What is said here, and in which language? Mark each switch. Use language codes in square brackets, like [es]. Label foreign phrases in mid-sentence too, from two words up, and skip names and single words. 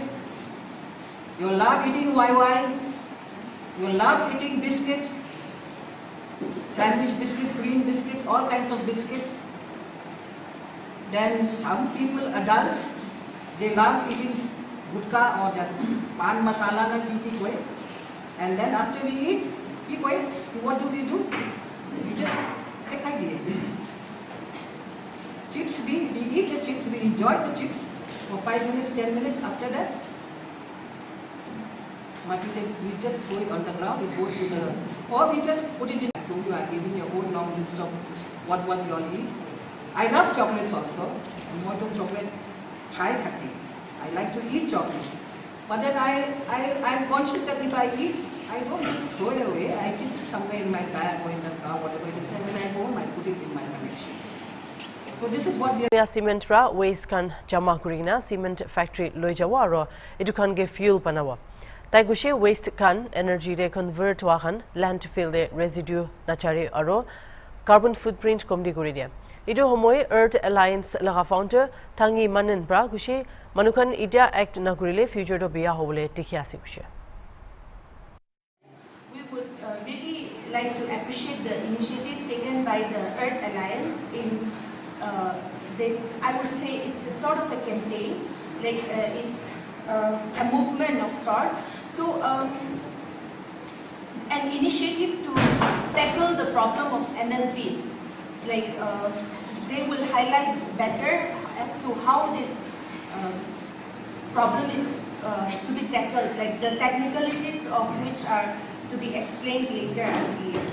[en] You love eating YY. You love eating biscuits, sandwich biscuit, cream biscuits, all kinds of biscuits. Then some people, adults, they love eating gutka or the pan masala [nag] na kinti koi, [en] and then after we eat, what do? We just take idea. Chips, we eat the chips, we enjoy the chips for 5 minutes, 10 minutes. After that, we just throw it on the ground. It goes to the, or we just put it in. I told you, I'm giving you a whole long list of what you all eat. I love chocolates also. I'm more to chocolate. I like to eat chocolates. But then I'm conscious that if I eat, I don't just throw it away. I keep it somewhere in my bag or in the car, whatever it is. And when I go home, I put it in my collection. So this is what we are. [nag] Cement ra waste kan jama kurina [en] cement factory [nag] loi jawa aro etu kan ge fuel banawa. Tai gushe waste kan energy re convert wa kan landfill de residue nachari aro [en] carbon footprint [nag] komdi kuri dia. Etu homoy Earth Alliance laga founder Tangi Manen bra gushe manukan idia act na kurile future do biya hobole tikhiasi gushe. [en] We would really like to appreciate the initiative taken by the Earth Alliance in this. I would say it's a sort of a campaign, like it's a movement of sort. So an initiative to tackle the problem of MLPs, like they will highlight better as to how this problem is to be tackled, like the technicalities of which are to be explained later, I believe.